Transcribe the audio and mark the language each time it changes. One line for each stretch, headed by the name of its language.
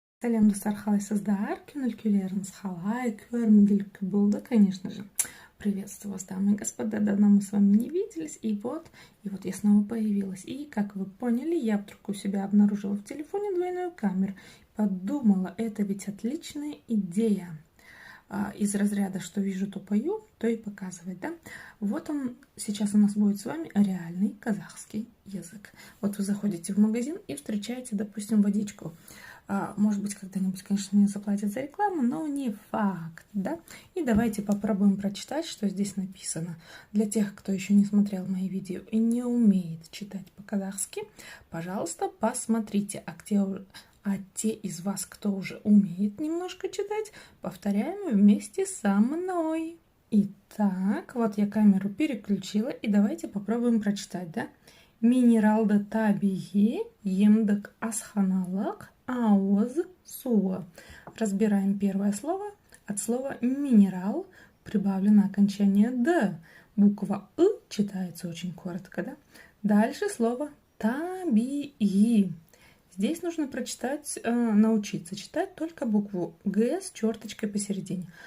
Kazakh: Сәлем достар, қалайсыздар? Көңіл күйлеріңіз қалай? Көрімділік болды,
Russian: конечно же. Приветствую вас, дамы и господа. Давно мы с вами не виделись, и вот я снова появилась. И, как вы поняли, я вдруг у себя обнаружила в телефоне двойную камеру. Подумала, это ведь отличная идея. Из разряда, что вижу, то пою, то и показывать, да? Вот он, сейчас у нас будет с вами реальный казахский язык. Вот вы заходите в магазин и встречаете, допустим, водичку. Может быть, когда-нибудь, конечно, мне заплатят за рекламу, но не факт, да? И давайте попробуем прочитать, что здесь написано. Для тех, кто еще не смотрел мои видео и не умеет читать по-казахски, пожалуйста, посмотрите. А те из вас, кто уже умеет немножко читать, повторяем вместе со мной. Итак, вот я камеру переключила, и давайте попробуем прочитать, да?
Kazakh: Минералды табиғи емдік асханалық ауыз суы.
Russian: Разбираем первое слово. От слова минерал прибавлено окончание «д». Буква «ы» читается очень коротко, да? Дальше слово табиғи. Здесь нужно прочитать, научиться читать только букву «г» с черточкой посередине.